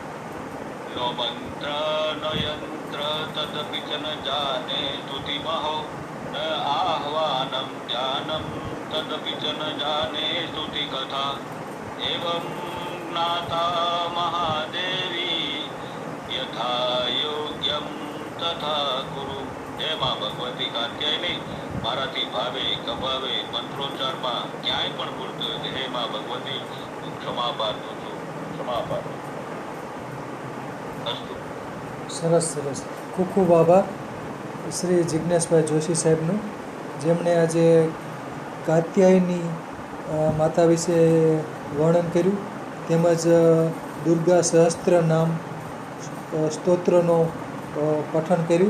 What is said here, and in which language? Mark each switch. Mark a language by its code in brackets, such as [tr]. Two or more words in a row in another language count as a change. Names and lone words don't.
[sa] नो मंत्र न यंत्र तदपि च न जाने स्तुतिमहो न आह्वानं ध्यानं तदपि च न जाने स्तुतिकथा एवं ज्ञाता महादेवी यथा योग्यं तथा कुरु। हे मां भगवती कात्यायनी [gu] મારાથી ભાવે કભાવે મંત્રોચ્ચારમાં ક્યાંય પણ ભૂલ થયું હે માં ભગવતી હું ક્ષમા પાત્ર છું, ક્ષમા પાત્ર અસ્તુ। સરસ સરસ, ખૂબ ખૂબ આભાર શ્રી જિજ્ઞેશભાઈ જોશી સાહેબનું, જેમણે આજે કાત્યાયની માતા વિશે વર્ણન કર્યું, તેમજ દુર્ગા સહસ્ત્ર નામ સ્તોત્રનો પઠન કર્યું।